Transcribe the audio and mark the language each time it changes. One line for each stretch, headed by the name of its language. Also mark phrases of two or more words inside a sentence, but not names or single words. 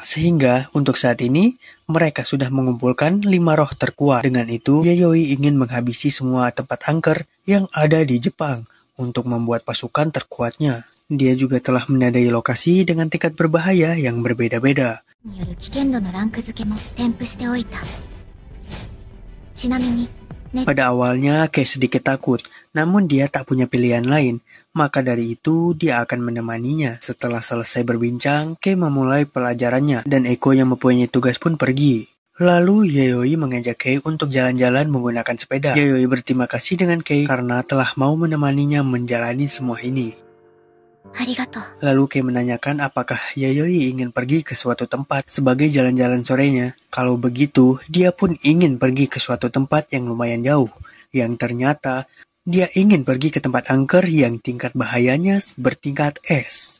Indonesian: Sehingga untuk saat ini mereka sudah mengumpulkan 5 roh terkuat. Dengan itu Yayoi ingin menghabisi semua tempat angker yang ada di Jepang untuk membuat pasukan terkuatnya. Dia juga telah menandai lokasi dengan tingkat berbahaya yang berbeda-beda.
Japanese: による危険度のランク付けも添付しておいた。ちなみに、
Indonesian: Pada awalnya Kei sedikit takut, namun dia tak punya pilihan lain. Maka dari itu dia akan menemaninya. Setelah selesai berbincang, Kei memulai pelajarannya dan Eiko yang mempunyai tugas pun pergi. Lalu Yayoi mengajak Kei untuk jalan-jalan menggunakan sepeda. Yayoi berterima kasih dengan Kei karena telah mau menemaninya menjalani semua ini.
Japanese: ありがとう。
Indonesian: Lalu Kei menanyakan apakah Yayoi ingin pergi ke suatu tempat sebagai jalan-jalan sorenya. Kalau begitu, dia pun ingin pergi ke suatu tempat yang lumayan jauh. Yang ternyata, dia ingin pergi ke tempat angker yang tingkat bahayanya bertingkat S.